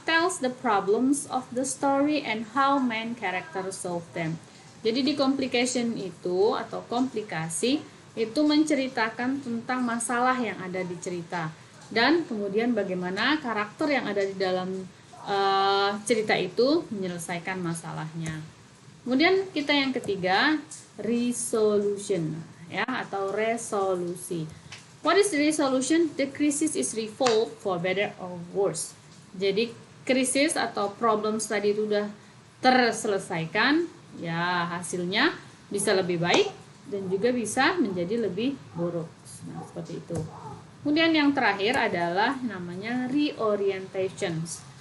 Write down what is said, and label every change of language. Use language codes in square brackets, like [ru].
[en] Tells the problems of the story and how main character solve them. [id] Jadi di complication itu atau komplikasi itu menceritakan tentang masalah yang ada di cerita dan kemudian bagaimana karakter yang ada di dalam cerita itu menyelesaikan masalahnya. Kemudian kita yang ketiga, resolution ya atau resolusi. [en] What is the resolution? The crisis is resolved for better or worse. [id] Jadi krisis atau problem tadi itu sudah terselesaikan, ya hasilnya bisa lebih baik dan juga bisa menjadi lebih buruk. Nah, seperti itu. Kemudian yang terakhir adalah namanya reorientations.